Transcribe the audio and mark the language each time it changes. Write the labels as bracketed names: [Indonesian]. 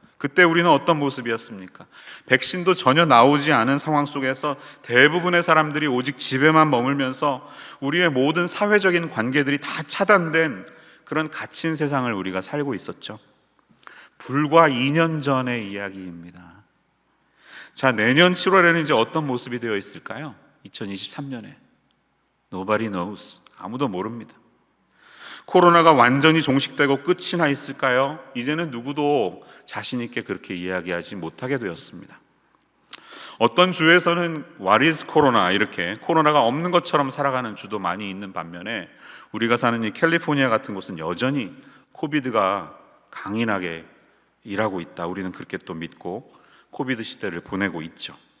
[Korean] 그때 우리는 어떤 모습이었습니까? 백신도 전혀 나오지 않은 상황 속에서 대부분의 사람들이 오직 집에만 머물면서 우리의 모든 사회적인 관계들이 다 차단된 그런 갇힌 세상을 우리가 살고 있었죠. 불과 2년 전의 이야기입니다. 자, 내년 7월에는 이제 어떤 모습이 되어 있을까요? 2023년에 [English] Nobody knows. [Korean] 아무도 모릅니다. 코로나가 완전히 종식되고 끝이 나 있을까요? 이제는 누구도 자신 있게 그렇게 이야기하지 못하게 되었습니다. 어떤 주에서는 [English] What is [Korean] 코로나, 이렇게 코로나가 없는 것처럼 살아가는 주도 많이 있는 반면에 우리가 사는 이 캘리포니아 같은 곳은 여전히 코비드가 강인하게 일하고 있다, 우리는 그렇게 또 믿고 코비드 시대를 보내고 있죠.